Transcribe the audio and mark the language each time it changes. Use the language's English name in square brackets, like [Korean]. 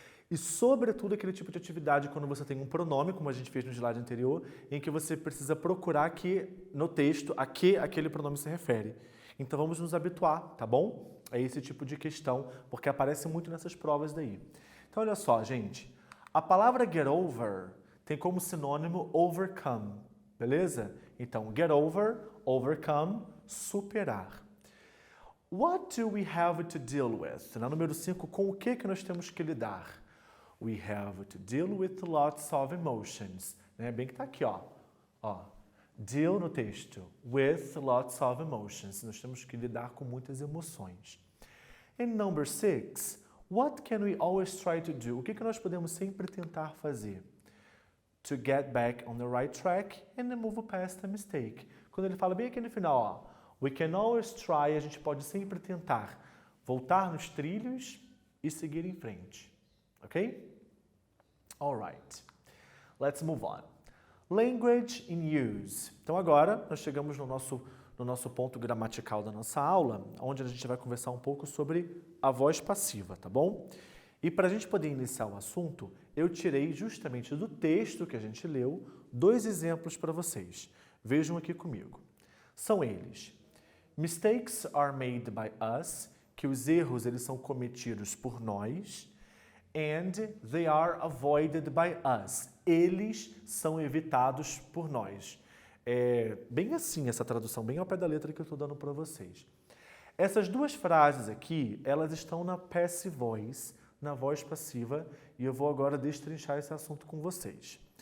[Portuguese] E, sobretudo, aquele tipo de atividade quando você tem um pronome, como a gente fez no slide anterior, em que você precisa procurar aqui no texto a que aquele pronome se refere. Então, vamos nos habituar, tá bom? A esse tipo de questão, porque aparece muito nessas provas daí. Então, olha só, gente. A palavra get over tem como sinônimo overcome, beleza? Então, get over, overcome, superar. [English] What do we have to deal with? [Portuguese] Na número 5, com o que nós temos que lidar? [English] We have to deal with lots of emotions. [Portuguese] Bem que tá aqui, ó. Deal no texto. [English] With lots of emotions. [Portuguese] Nós temos que lidar com muitas emoções. [English] And number 6, what can we always try to do? [Portuguese] O que nós podemos sempre tentar fazer? [English] To get back on the right track and move past the mistake. [Portuguese] Quando ele fala bem aqui no final, ó. [English] We can always try, [Portuguese] a gente pode sempre tentar voltar nos trilhos e seguir em frente. [English] Ok? Alright. Let's move on. Language in use. [Portuguese] Então agora nós chegamos no nosso ponto gramatical da nossa aula, onde a gente vai conversar um pouco sobre a voz passiva, tá bom? E para a gente poder iniciar o assunto, eu tirei justamente do texto que a gente leu 2 exemplos para vocês. Vejam aqui comigo. São eles. [English] Mistakes are made by us, [Portuguese] que os erros eles são cometidos por nós, [English] and they are avoided by us. [Portuguese] Eles são evitados por nós. É bem assim essa tradução, bem ao pé da letra que eu estou dando para vocês. Essas 2 frases aqui, elas estão na passive voice, na voz passiva, e eu vou agora destrinchar esse assunto com vocês.